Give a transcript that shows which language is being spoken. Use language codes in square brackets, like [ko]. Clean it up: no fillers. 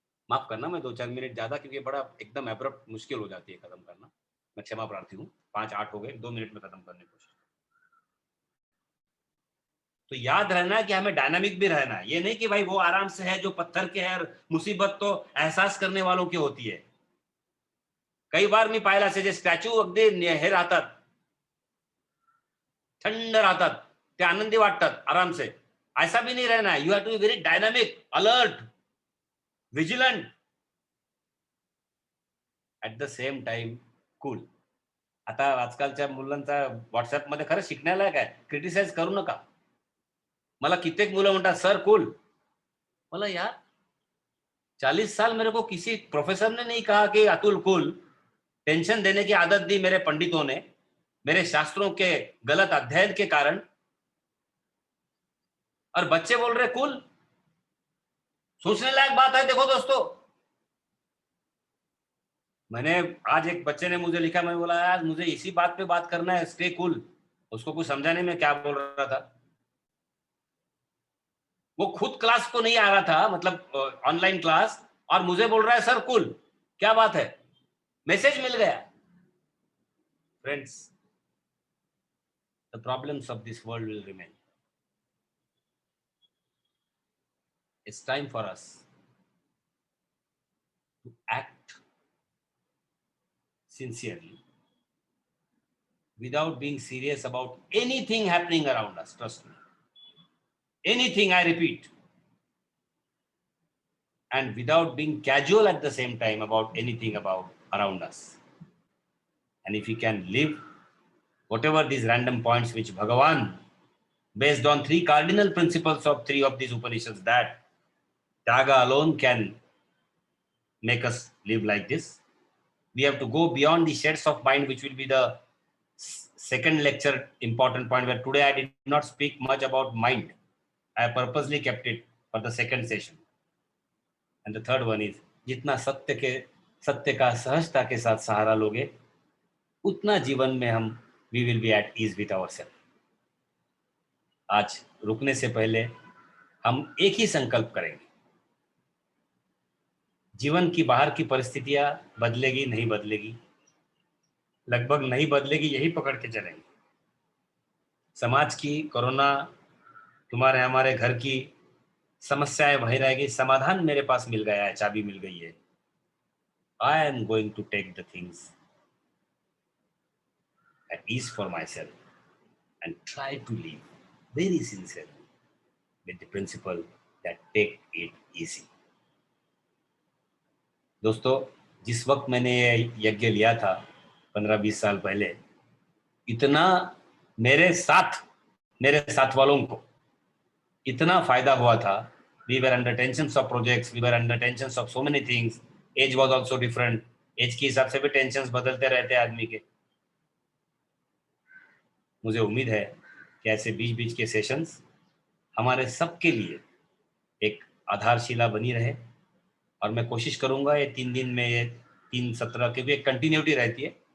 [hi] माफ करना मैं 2-4 मिनट ज्यादा, क्योंकि बड़ा एकदम एब्रप्ट मुश्किल हो जाती है खत्म करना। मैं क्षमा प्रार्थी हूँ। 5-8 हो गए, 2 मिनट में खत्म करने की कोशिश। तो याद रहना कि हमें डायनामिक भी रहना है। ये नहीं कि भाई वो आराम से है जो पत्थर के है, मुसीबत तो एहसास करने वालों की होती है। [mr] कई बार मी पाहिला असे जे स्टॅच्यू अगदी हे राहतात, थंड राहतात, ते आनंदी वाटतात [hi] आराम से। ऐसा भी नहीं रहना है। [en] You have to be very dynamic, alert, vigilant, at the same time cool. [mr] आता आजकालच्या मुलांचा व्हॉट्सअपमध्ये खरं शिकण्यालायक आहे, क्रिटिसाइज करू नका। मला कित्येक मुलं म्हणतात सर कूल। मला यार [hi] 40 साल मेरे को किसी प्रोफेसर ने नहीं कहा कि अतुल कूल। टेंशन देने की आदत दी मेरे पंडितों ने, मेरे शास्त्रों के गलत अध्ययन के कारण। और बच्चे बोल रहे कूल। सोचने लायक बात है। देखो दोस्तों, मैंने आज एक बच्चे ने मुझे लिखा, मैं बोला यार मुझे इसी बात पे बात करना है, स्टे कूल। उसको कुछ समझाने में क्या बोल रहा था। वो खुद क्लास को नहीं आ रहा था, मतलब ऑनलाइन क्लास, और मुझे बोल रहा है सर कूल। क्या बात है? मैसेज मिल गया। [en] Friends, the problems of this world will remain. It's time for us to act sincerely without being serious about anything happening around us. Trust me. Anything, I repeat. And without being casual at the same time about anything about around us. and if we can live whatever these random points which Bhagavan, based on three cardinal principles of three of these Upanishads, that Tyaga alone can make us live like this. We have to go beyond the shades of mind, which will be the second lecture important point, where today I did not speak much about mind. I purposely kept it for the second session. And the third one is, [hi] जितना सत्य का सहजता के साथ सहारा लोगे, उतना जीवन में हम [en] we will be at ease with ourselves. [hi] आज रुकने से पहले हम एक ही संकल्प करेंगे, जीवन की बाहर की परिस्थितियां बदलेगी नहीं बदलेगी, लगभग नहीं बदलेगी, यही पकड़ के चलेंगे. समाज की, कोरोना, तुम्हारे हमारे घर की समस्याएं वही रहेगी, समाधान मेरे पास मिल गया है, चाबी मिल गई है. [en] I am going to take the things at ease for myself and try to live very sincerely with the principle that take it easy. [hi] दोस्तों, जिस वक्त मैंने ये यज्ञ लिया था 15-20 साल पहले, इतना मेरे साथ वालों को इतना फायदा हुआ था. [en] We were under tensions of projects, we were under tensions of so many things. Age was also different. [hi] As के हिसाब से भी टेंशन्स बदलते रहते हैं आदमी के. मुझे उम्मीद है कि ऐसे बीच बीच के सेशंस हमारे सबके लिए एक आधारशिला बनी रहे. और मैं कोशिश करूंगा ये 3 दिन में, ये 3 सत्र की भी एक कंटिन्यूटी रहती है.